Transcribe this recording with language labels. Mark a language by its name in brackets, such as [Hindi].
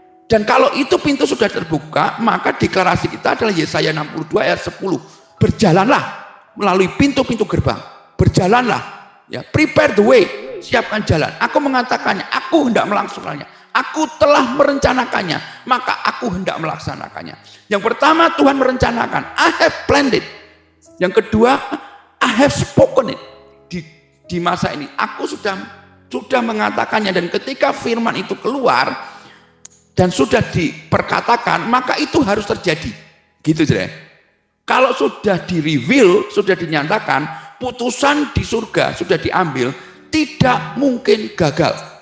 [Indonesian] Dan kalau itu pintu sudah terbuka, maka deklarasi kita adalah Yesaya 62 ayat 10. Berjalanlah melalui pintu-pintu gerbang. Berjalanlah. Ya, [English] prepare the way. [Indonesian] Siapkan jalan. Aku mengatakannya, aku hendak melaksanakannya. Aku telah merencanakannya, maka aku hendak melaksanakannya. Yang pertama, Tuhan merencanakan. [English] I have planned it. [Indonesian] Yang kedua, [English] I have spoken it. [Indonesian] Di masa ini, aku sudah mengatakannya. Dan ketika firman itu keluar dan sudah diperkatakan, maka itu harus terjadi. Gitu, saudara. Kalau sudah di-reveal, sudah dinyatakan, putusan di surga sudah diambil, tidak mungkin gagal.